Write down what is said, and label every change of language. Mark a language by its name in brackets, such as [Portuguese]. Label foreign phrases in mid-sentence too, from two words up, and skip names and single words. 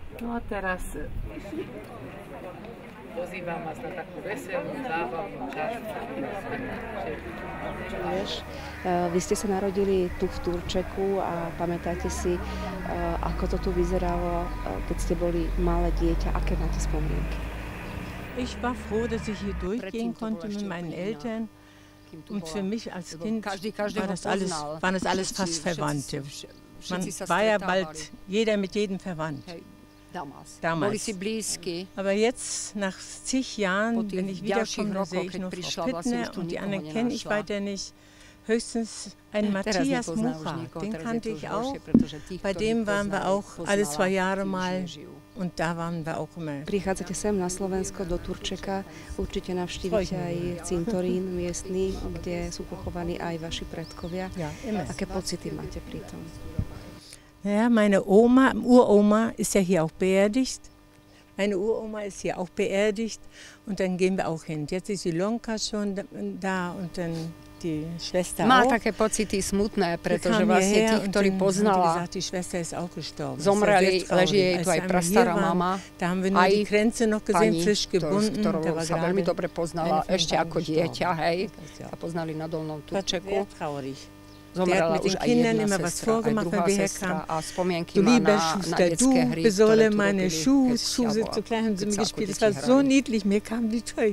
[Slovak] No a teraz pozývam vás na takú veselú, zábavnú časť. Vy ste sa narodili tu v Turčeku a pamätáte si, ako to tu vyzeralo, keď ste boli malé dieťa, aké máte spomienky? [German] Ich war froh, dass ich hier durchgehen konnte mit meinen Eltern. Und für mich als Kind waren das alles fast Verwandte. Man war ja bald jeder mit jedem verwandt. Damals. Aber jetzt, nach zig Jahren, wenn ich wiederkomme, sehe ich nur Frau Pittner und die anderen kenne ich weiter nicht. Höchstens einen Matthias Mucha, den kannte ich auch. Bei dem waren wir auch alle 2 Jahre mal und da waren wir auch immer. [Slovak] Prichádzate sem na Slovensko, do Turčeka, určite navštívite aj cintorín miestny, kde sú pochovaní aj vaši predkovia. Aké pocity máte pri tom? [German] Ja, meine Oma, Uroma ist ja hier auch beerdigt. Meine Uroma ist hier auch beerdigt und dann gehen wir auch hin. Jetzt ist Ilonka schon da und dann die Schwester [Slovak] Má [German] auch. [Slovak] také pocity smutné, pretože vlastne tí, ktorí poznala, zomreli, leží jej tu aj prastará mama, aj pani, ktorú sa veľmi dobre poznala ešte ako dieťa, hej, sa poznali na Dolnom Turčeku. Zomrela už aj jedna sestra, aj druhá sestra a spomienky má na detské hry, ktoré tu robili, keď sa ako deti hrali.